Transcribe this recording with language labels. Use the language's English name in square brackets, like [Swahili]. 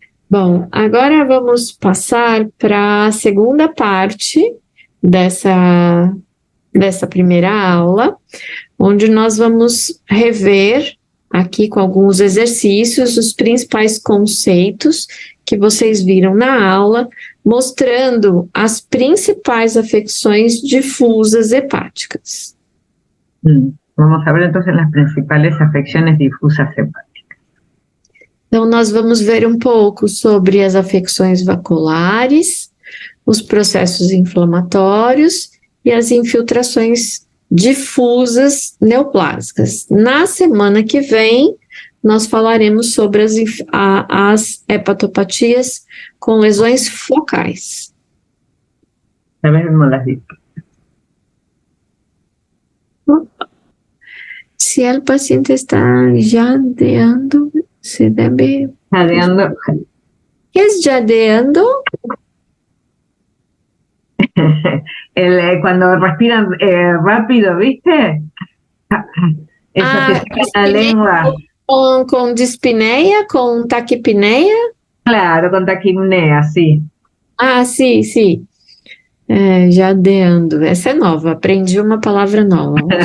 [Portuguese] Bom, agora vamos passar para a segunda parte dessa primeira aula, onde nós vamos rever aqui com alguns exercícios os principais conceitos que vocês viram na aula, mostrando as principais afecções difusas hepáticas. [Spanish] Vamos a ver entonces las principales afecciones difusas hepáticas. [Portuguese] Então, nós vamos ver um pouco sobre as afecções vasculares, os processos inflamatórios e as infiltrações difusas neoplásicas. Na semana que vem, nós falaremos sobre as hepatopatias com lesões focais. [Spanish] Ya vemos las distintas. [Portuguese] Se o paciente está jadeando, se deve... [Spanish] Jadeando. ¿Qué es jadeando? Cuando respiran rápido, ¿viste? Eso que saca la lengua. [Portuguese] Com dispneia, com taquipneia? [Spanish] Claro, con taquipnea, sí. [Portuguese] Ah, sim. Jadeando. Essa é nova, aprendi uma palavra nova.